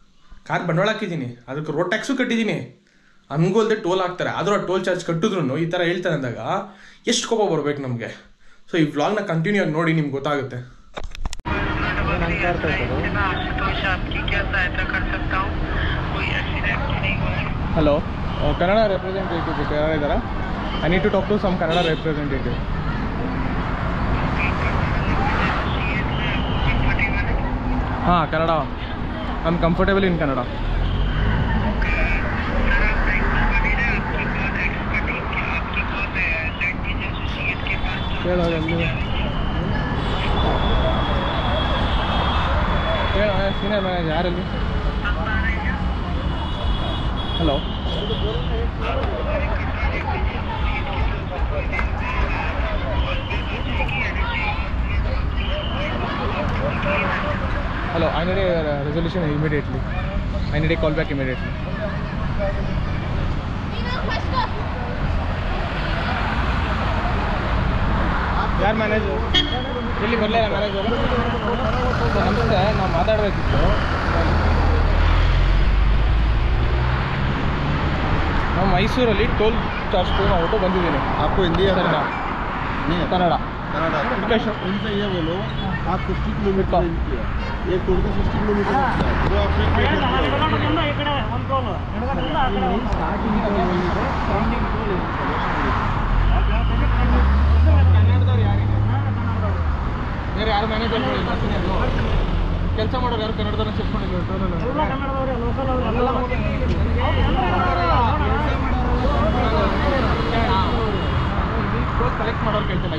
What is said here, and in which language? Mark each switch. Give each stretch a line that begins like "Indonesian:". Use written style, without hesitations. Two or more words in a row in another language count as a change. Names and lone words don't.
Kannada: ಕಾರ್ ಬಂಡವಾಳ ಹಾಕಿದ್ದೀನಿ, ಅದಕ್ಕೆ
English: road tax
Kannada: ಕಟ್ಟಿದ್ದೀನಿ, ಹಂಗೋಲ್ದೆ ಟೋಲ್ ಹಾಕ್ತಾರೆ, ಆದರೂ ಆ
English: toll charge
Kannada: ಕಟ್ಟಿದ್ರು ಈ ಥರ ಹೇಳ್ತಾರೆ ಅಂದಾಗ ಎಷ್ಟು ಕೋಪ ಬರ್ಬೇಕು ನಮಗೆ. ಸೊ ಈ ವ್ಲಾಗ್ನ ಕಂಟಿನ್ಯೂ ಆಗಿ ನೋಡಿ, ನಿಮ್ಗೆ ಗೊತ್ತಾಗುತ್ತೆ. ಹಲೋ, ಕನ್ನಡ ರೆಪ್ರೆಸೆಂಟೇಟಿವ್ ಯಾರು ಇದ್ದಾರಾ?
English: I need to talk to some Kannada representative. हाँ Kannada, I am comfortable in Kannada. senior manager
Hindi: यार अभी.
English: हेलो, Hello, I need a resolution immediately. I need a call back immediately.
Kannada: ಯಾರು ಮ್ಯಾನೇಜರ್? ಇಲ್ಲಿ ಬರಲಿಲ್ಲ ಮ್ಯಾನೇಜರ್. ನಮಸ್ತೆ, ನಾವು ಮಾತಾಡಬೇಕಿತ್ತು. ನಾವು ಮೈಸೂರಲ್ಲಿ
English: toll charge pay
Kannada: ಮಾಡ್ಬಿಟ್ಟು ಬಂದಿದ್ದೀನಿ.
Hindi: आपको हिंदी है
Kannada: ಸರಿನಾ? ಕನ್ನಡ.
Hindi: कनाडा उनसे ये बोलो, आप 50 किलोमीटर किया, एक टोल का 60 किलोमीटर वो आपने
Kannada: ಬೇರೆ ಯಾರು ಮ್ಯಾನೇಜರ್ ಕೆಲಸ ಮಾಡೋರು ಯಾರು ಕನ್ನಡದವ್ರನ್ನ ಸೇರ್ಕೊಂಡಿಲ್ಲ ಕಲೆಕ್ಟ್ ಮಾಡೋರು ಕೇಳ್ತಿಲ್ಲ.